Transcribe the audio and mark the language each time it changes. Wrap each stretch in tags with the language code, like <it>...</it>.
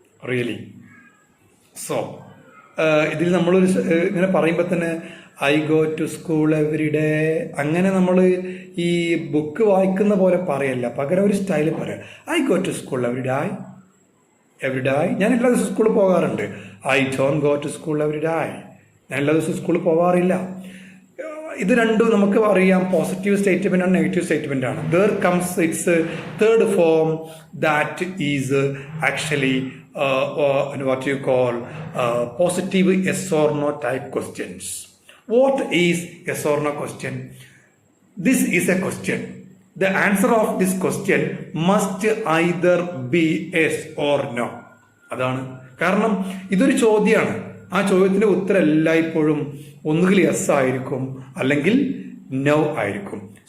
<ml>Really so ഇതിൽ നമ്മളൊരു ഇങ്ങനെ പറയുമ്പോൾ തന്നെ</ml> <en>I go to school every day,</en> <ml>അങ്ങനെ നമ്മൾ ഈ ബുക്ക് വായിക്കുന്ന പോലെ പറയല്ല, പകരം ഒരു സ്റ്റൈലിൽ പറയാം.</ml> <en>I go to school every day.</en> <ml>ഞാൻ എല്ലാ ദിവസവും സ്കൂളിൽ പോകാറുണ്ട്.</ml> <en>I don't go to school every day.</en> <ml>ഞാൻ എല്ലാ ദിവസവും സ്കൂളിൽ പോകാറില്ല. ഇത് രണ്ടും നമുക്ക് അറിയാം, പോസിറ്റീവ് സ്റ്റേറ്റ്മെന്റ് ആണ്, നെഗറ്റീവ് സ്റ്റേറ്റ്മെന്റ് ആണ്.</ml> <en>There comes its third form that is actually what you call positive yes or no type questions. What is yes or no question? This is a question. The answer of this question must either be yes or no.</en> <ml>അതാണ് കാരണം ഇതൊരു ചോദ്യമാണ്. ആ ചോദ്യത്തിന്റെ ഉത്തരം എല്ലായ്പ്പോഴും ഒന്നുകിൽ yes ആയിരിക്കും അല്ലെങ്കിൽ നോ ആയിരിക്കും.</ml>